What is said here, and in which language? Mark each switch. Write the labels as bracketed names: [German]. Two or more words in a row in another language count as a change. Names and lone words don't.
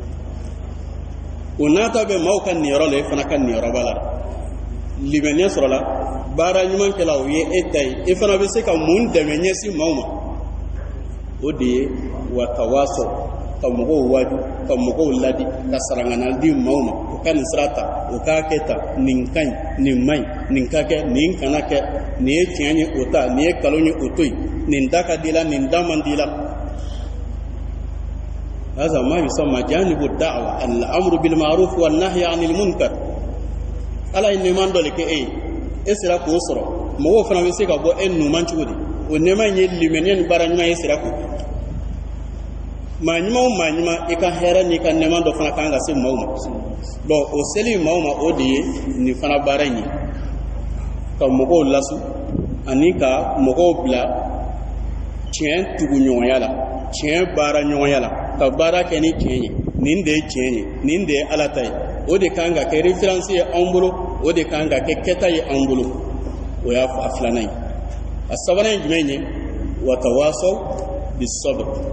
[Bambara] o nata bɛ maaw ka niyɔrɔ la e fana ka niyɔrɔ b'a la limaniya sɔrɔla baara ɲuman kɛla o ye e ta ye e fana bɛ se ka mun dɛmɛ ɲɛsin maaw ma o de ye watawasaw ka mɔgɔw waju ka mɔgɔw ladi ka sarangana di maaw ma o ka nin sira ta o k'a kɛ ta nin ka ɲi nin man ɲi nin ka kɛ nin kana kɛ nin ye tiɲɛ ye o ta nin ye nkalon ye o to yen nin da ka di la nin da man di la [Arabic] هذا ما يسمى جانب الدعوة الأمر بالمعروف والنهي عن المنكر [Bambara] ala in neman dɔ le kɛ e ye e sera k'o sɔrɔ mɔgɔw fana bɛ se ka bɔ e numan cogo di o neman ye limaniya ni baara ɲuman ye sera k'o maa ɲuman o maa ɲuman i ka hɛrɛ n'i ka neman dɔ fana kan ka se maaw ma donc o seli maaw ma o de ye nin fana baara in ye ka mɔgɔw lasu ani ka mɔgɔw bila tiɲɛ tugu ɲɔgɔnya la tiɲɛ baara ɲɔgɔnya la ka baara kɛ ni tiɲɛ ye nin de ye tiɲɛ ye nin de ye ala ta ye o de kan ka kɛ référence ye anw bolo o de kan ka kɛ kɛta ye anw bolo o y'a a filanan ye a sabanan ye jumɛn ye watawasaw bisabr